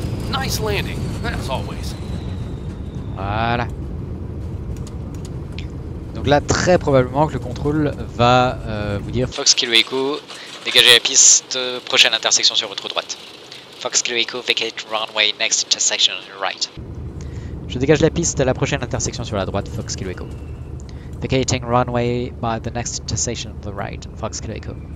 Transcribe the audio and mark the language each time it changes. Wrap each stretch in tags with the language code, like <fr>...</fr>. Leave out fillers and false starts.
<en>Nice landing, as always.</en> <fr>Voilà. Donc là, très probablement que le contrôle va vous dire Fox Kilo Echo, dégagez la piste, prochaine intersection sur votre droite.</fr> <en>Fox Kilo Echo, vacate runway, next intersection on your right.</en> <fr>je dégage la piste à la prochaine intersection sur la droite, Fox Kilo Echo.</fr> <en>Vacating runway by the next intersection on the right, Fox Kilo Echo.</en>